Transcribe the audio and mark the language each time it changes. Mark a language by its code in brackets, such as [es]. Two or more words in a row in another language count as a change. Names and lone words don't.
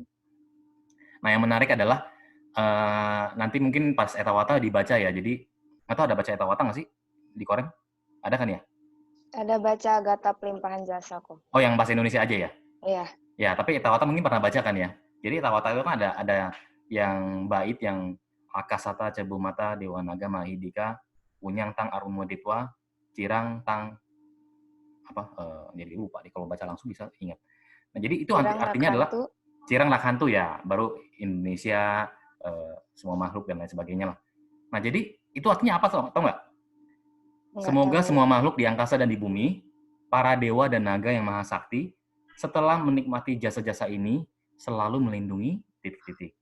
[id] Nah, yang menarik adalah nanti mungkin pas Etawata dibaca ya. Jadi, atau ada baca Etawata nggak sih di Koren? Ada kan ya? Ada baca Gata Pelimpahan Jasa kok. Oh, yang bahasa Indonesia aja ya? Iya. Ya, tapi Etawata mungkin pernah baca kan ya? Jadi Etawata itu kan ada yang bait yang [pi] Akasata Cebumata Dewa Naga Mahidika Unyang tang arumoditwa, cirang tang [id] apa? Jadi lupa nih kalau baca langsung bisa ingat. Nah, jadi itu Cirang artinya adalah Lakhantu. [pi] cirang lakhantu [id] ya, baru Indonesia, semua makhluk dan lain sebagainya lah. Nah, jadi itu artinya apa tau nggak? Nggak Semoga tahu. semua makhluk di angkasa dan di bumi, para dewa dan naga yang maha sakti, setelah menikmati jasa-jasa ini, selalu melindungi titik-titik.